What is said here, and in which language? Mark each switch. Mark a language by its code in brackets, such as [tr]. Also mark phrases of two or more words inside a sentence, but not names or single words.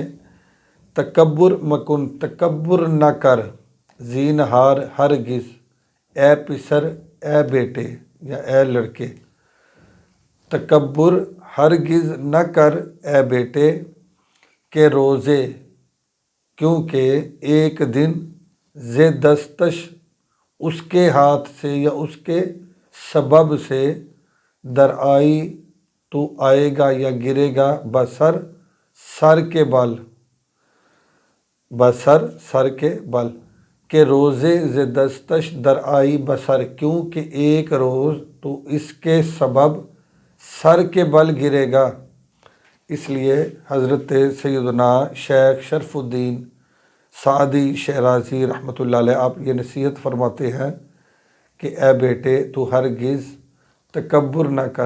[fa] تکبر مکن، [ur] تکبر نہ کر، [fa] زینہار ہرگز، اے پسر [ur] اے بیٹے یا اے لڑکے، تکبر ہرگز نہ کر اے بیٹے، [fa] کہ روزے، [ur] کیونکہ ایک دن [fa] ز دستش [ur] اس کے ہاتھ سے یا اس کے سبب سے، [fa] در آئی [ur] تو آئے گا یا گرے گا، بسر سر کے بل، بسر سر کے بل، [fa] کہ روزے ز دستش در آئی بسر، [ur] کیونکہ ایک روز تو اس کے سبب سر کے بل گرے گا۔ اس لیے حضرت سیدنا شیخ شرف الدین سعدی شیرازی رحمۃ اللہ علیہ آپ یہ نصیحت فرماتے ہیں کہ اے بیٹے تو ہرگز تکبر نہ کر۔